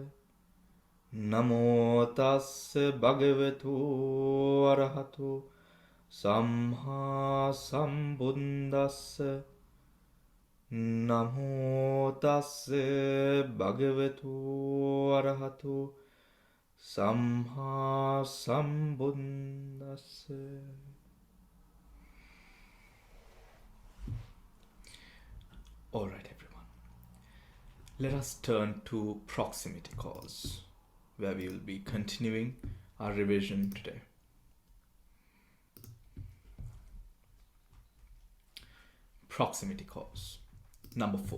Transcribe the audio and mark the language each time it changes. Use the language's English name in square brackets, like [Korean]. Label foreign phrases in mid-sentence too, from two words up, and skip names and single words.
[Pali] Namo tassa bhagavatu arahatu samma sambuddhassa. Namo tassa bhagavatu arahatu samma sambuddhassa. [English] Alright, everyone. Let us turn to proximity cause, where we will be continuing our revision today. Proximity cause, number 4.